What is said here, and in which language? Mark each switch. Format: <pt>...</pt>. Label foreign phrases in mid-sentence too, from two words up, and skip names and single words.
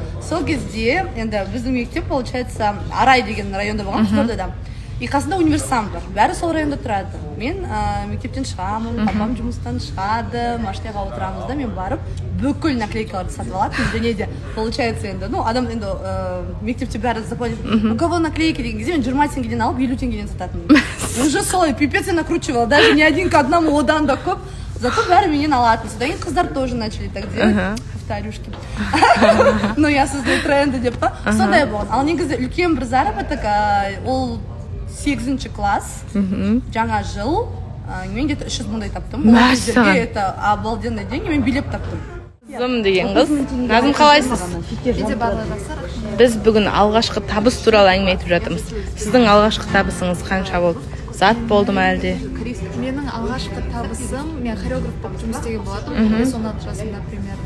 <kk>Сол кезде енді біздің мектеп, получается, Арай деген районда болған, Қызылордада. И қасында универсам бар. Бәрі сол районда тұрады. Мен мектептен шығамын, папам жұмыстан шығады, машинаға отырамыз да, мен барып бүкіл наклейкаларды сатып алатынмын. Және де, получается, енді, адам енді мектепте бәрі заплатит.</kk> <ru>У кого наклейки</ru> <kk>деген кезде мен 20 теңгеден алып 50 теңгеден сататынмын.</kk> <ru>Уже солай пипец я накручивала, даже не один к одному,</ru> <kk>одан да көп. Зато бәрі менен алатын. Содан кейін қыздар</kk> <ru>тоже начали так делать. Повторюшки. Но я создаю тренды</ru> <kk>деп па. Сондай болған. Ал негізі үлкен бір заработок, ол 8 класс, жаңа жыл, мен где-то 300 мыңдай таптым.</kk> <ru>Это обалденные деньги,</ru> <kk>мен билет таптым. Назым деген қыз. Назым, қалайсыз? Біз бүгін алғашқы табыс туралы әңгіме айтып жатырмыз. Сіздің алғашқы табысыңыз қанша болды? Зат болды ма әлде? Менің алғашқы табысым, мен хореограф болып жұмыс істеген болатынмын, 16 жасымда примерно.</kk>